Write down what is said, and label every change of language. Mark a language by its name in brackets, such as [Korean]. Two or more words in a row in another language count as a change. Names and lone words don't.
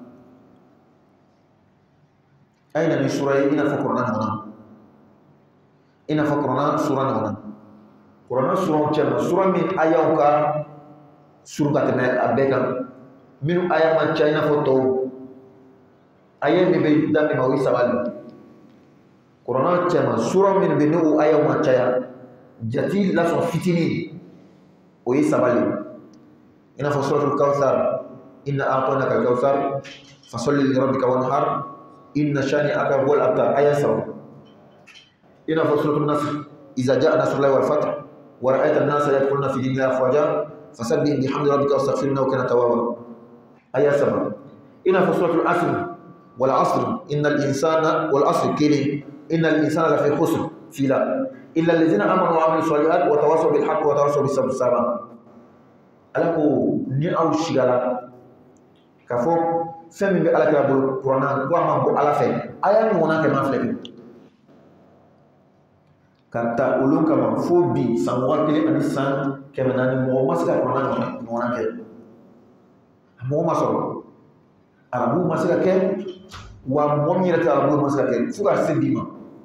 [Bambara] a ye na ni sura ye i n'a fɔ kuranna ɲɔgɔnna i n'a fɔ kuranna sura ɲɔgɔnna kuranna suraw cɛma sura min ayaw ka surun ka tɛmɛ a bɛɛ kan minnu aya man ca i n'a fɔ tɔw aya min bɛ daminɛ o ye 3 de kuranna cɛma sura min bɛ n'o ayaw man caya jati lasɔn fitinin o ye 3 de i n'a fɔ suratul kawthar [Arabic] إنا أعطيناك الكوثر فصل لربك وانحر إن شانئك هو الأبتر [Bambara] aya 3 i n'a fɔ suratul nasr [Arabic] إذا جاء نصر الله والفتح ورأيت الناس يدخلون في دين الله أفواجا فسبح بحمد ربك واستغفره إنه كان توابا [Bambara] aya 7 i n'a fɔ suratul asr [Arabic] والعصر إن الإنسان والعصر كني إن الإنسان لفي خسر فلا إلا الذين آمنوا وعملوا الصالحات وتواصوا بالحق وتواصوا بالصبر [Bambara] Ala ko ni aw sigala ka fɔ fɛn min bɛ Ala kira bolo kuranna ko a ma bɔ Ala fɛ a y'a ɲɔgɔnna kɛ ma filɛ ka ta olu kama fo bi san 1000 ani san 400 mɔgɔ ma se ka kuranna ɲɔgɔnna kɛ a mɔgɔ ma sɔrɔ arabu ma se ka kɛ wa mɔgɔ min yɛrɛ tɛ arabu ma se ka kɛ fo ka se bi ma